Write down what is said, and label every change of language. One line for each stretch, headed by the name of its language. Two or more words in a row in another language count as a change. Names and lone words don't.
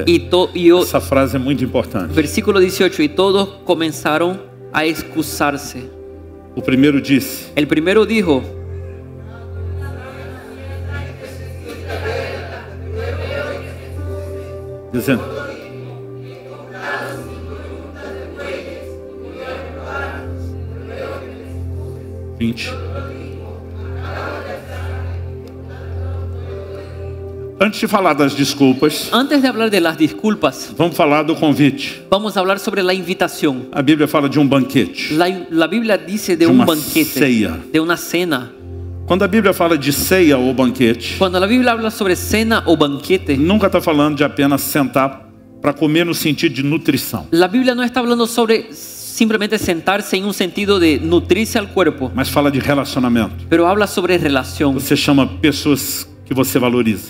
Spanish: Y
Portuguese: Essa frase é muito importante.
Spanish: versículo 18, y todos comenzaron a excusarse.
Portuguese: O primeiro disse:
Spanish: El primero dijo:
Portuguese: dizendo, Antes de falar das desculpas,
Spanish: antes de hablar de las disculpas,
Portuguese: vamos falar do convite.
Spanish: vamos a hablar sobre la invitación.
Portuguese: A Bíblia fala de um banquete.
Spanish: La Biblia dice de De un una banquete,
Portuguese: ceia.
Spanish: de una cena.
Portuguese: Quando a Bíblia fala de ceia ou banquete,
Spanish: Cuando la Biblia habla sobre cena o banquete,
Portuguese: nunca está falando de apenas sentar para comer no sentido de nutrição,
Spanish: la Biblia no está hablando sobre simplemente sentarse en un sentido de nutrirse al cuerpo,
Portuguese: mas fala de relacionamento.
Spanish: pero habla sobre relación.
Portuguese: Você chama pessoas que você valoriza,